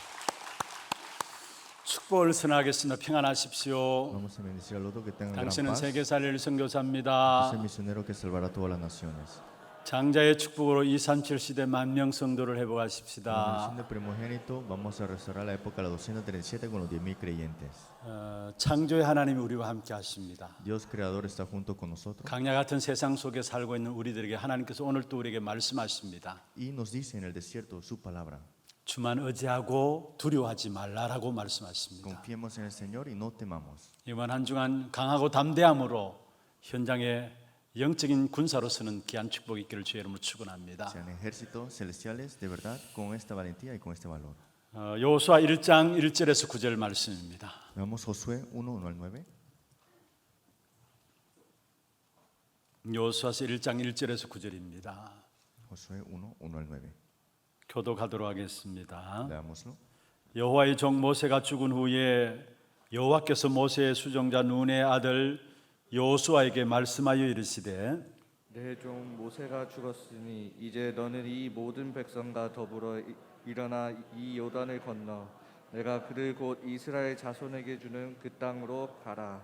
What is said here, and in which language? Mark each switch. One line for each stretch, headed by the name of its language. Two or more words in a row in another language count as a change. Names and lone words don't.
Korean: 축복을 선하겠습니다. 평안하십시오.
Spanish: Vamos a bendecir a los dos que tengan gran
Korean: 당신은
Spanish: paz.
Korean: 세계 살릴 선교사입니다.
Spanish: Es el misionero que salvará a todas las naciones.
Korean: 장자의 축복으로 237 시대 만명 성도를
Spanish: Con la
Korean: 회복하십시다.
Spanish: bendición de primogénito vamos a restaurar la época de la 237 con los 10,000 creyentes.
Korean: 창조의 하나님이 우리와 함께 하십니다.
Spanish: Dios creador está junto con nosotros
Korean: 강야 같은 세상 속에 살고 있는 우리들에게 하나님께서 오늘 또 우리에게 말씀하십니다.
Spanish: y nos dice en el desierto su palabra.
Korean: 주만 의지하고 두려워하지 말라라고 말씀하십니다.
Spanish: Confiemos en el Señor y no temamos.
Korean: 이번 한 주간 강하고 담대함으로 현장에 영적인 군사로서는 귀한 축복이 있기를 주의 이름으로 축원합니다.
Spanish: Sean ejércitos celestiales de verdad con esta valentía y con este valor.
Korean: 여호수아 1장 1절에서 9절 말씀입니다.
Spanish: Veamos Josué 1:1 al 9.
Korean: 여호수아서 1장 1절에서 9절입니다.
Spanish: Josué 1:1 al 9.
Korean: 교독하도록 하겠습니다.
Spanish: Leámoslo.
Korean: 여호와의 종 모세가 죽은 후에 여호와께서 모세의 수종자 눈의 아들 여호수아에게 말씀하여 이르시되 내 종 모세가 죽었으니 이제 너는 이 모든 백성과 더불어 일어나 이 요단을 건너 내가 그를 곧 이스라엘 자손에게 주는 그 땅으로 가라.